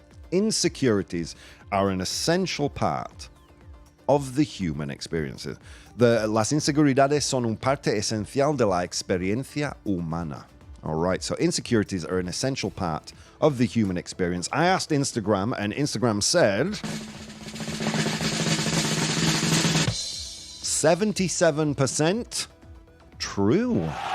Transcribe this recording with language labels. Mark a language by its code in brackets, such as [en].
[en] Insecurities are an essential part of the human experience. [es] Las inseguridades son un parte esencial de la experiencia humana. [en] All right, so insecurities are an essential part of the human experience. I asked Instagram, and Instagram said 77% true.